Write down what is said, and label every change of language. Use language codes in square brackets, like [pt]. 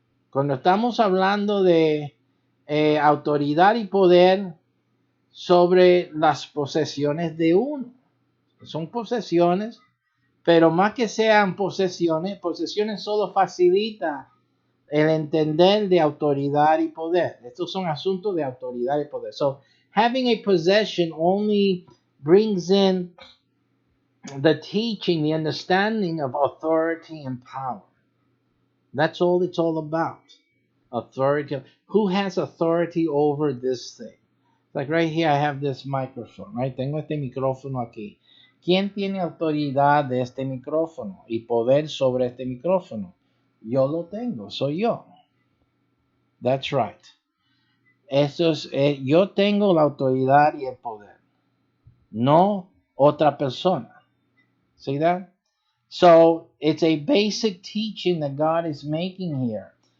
[es] Cuando estamos hablando de autoridad y poder sobre las posesiones de uno, son posesiones, pero más que sean posesiones solo facilita el entender de autoridad y poder. Estos son asuntos de autoridad y poder. [en] So, having a possession only brings in the teaching, the understanding of authority and power. That's all it's all about. Authority. Who has authority over this thing? Like right here, I have this microphone, right? [es] Tengo este micrófono aquí. ¿Quién tiene autoridad de este micrófono y poder sobre este micrófono? Yo lo tengo, soy yo. [en] That's right. [es] Yo tengo la autoridad y el poder, no otra persona. [en] See that? So it's a basic teaching that God is making here.